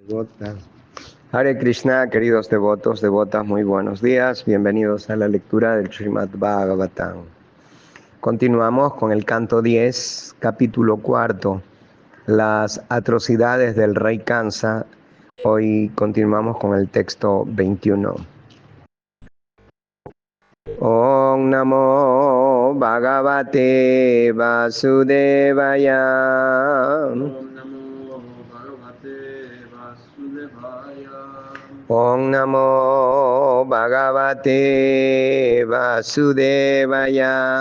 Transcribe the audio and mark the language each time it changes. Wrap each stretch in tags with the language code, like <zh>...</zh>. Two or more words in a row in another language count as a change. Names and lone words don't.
<es>Devota. Hare Krishna, queridos devotos, devotas, muy buenos días. Bienvenidos a la lectura del Srimad Bhagavatam. Continuamos con el canto 10, capítulo 4, las atrocidades del rey Kansa. Hoy continuamos con el texto 21.</es> <sa>Om Namo Bhagavate Vasudevaya. Om Namo Bhagavate Vasudevaya.</sa>